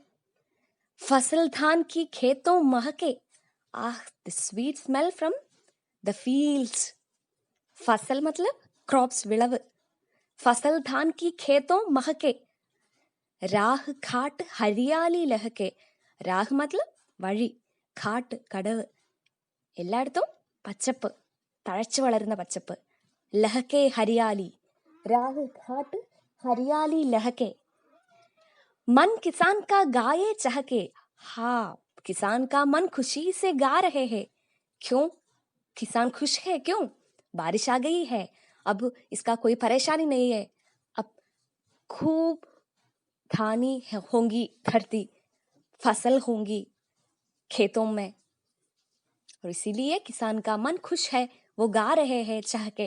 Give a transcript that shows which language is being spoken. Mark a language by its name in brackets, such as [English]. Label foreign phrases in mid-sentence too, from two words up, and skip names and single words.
[Hindi] फसल धान की खेतों महके, [English] the sweet smell from the fields. [Hindi] फसल मतलब क्रॉप्स, विളവ്। फसल धान की खेतों महके, राह घाट हरियाली लहके, രാഹ് मतलब വഴി, ഘാട്ട് [Malayalam] കടവ്, എല്ലായിടത്തും പച്ചപ്പ്, തഴച്ചു വളരുന്ന പച്ചപ്പ്, [Hindi] लहके हरियाली, राह घाट हरियाली लहके, मन किसान का गाये चहके। हाँ, किसान का मन खुशी से गा रहे हैं। क्यों? किसान खुश है, क्यों? बारिश आ गई है, अब इसका कोई परेशानी नहीं है, अब खूब धानी होंगी धरती, फसल होंगी खेतों में, और इसीलिए किसान का मन खुश है, वो गा रहे हैं चाह के।